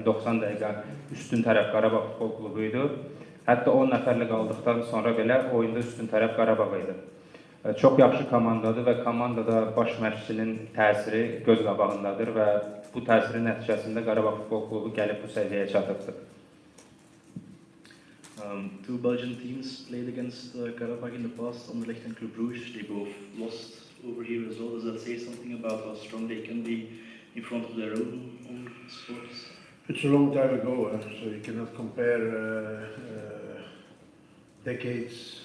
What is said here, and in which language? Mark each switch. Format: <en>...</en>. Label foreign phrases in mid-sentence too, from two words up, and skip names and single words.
<az>90 dəqiqə üstün tərəf Qarabağ futbol klubu idi. Hətta 10 nəfərlə qaldıqdan sonra belə oyunda üstün tərəf Qarabağ idi. Çox yaxşı komandadır və komandada baş məşqçinin təsiri göz qabağındadır və bu təsirin nəticəsində Qarabağ futbol klubu gəlib bu səviyyəyə çatıbdır.</az> <en>Two Belgian teams played against Qarabağ in the past, Anderlecht and Club Brugge. They both lost over here as well. Does that say something about how strong they can be in front of their own sports? It's a long time ago, so you cannot compare decades.</en>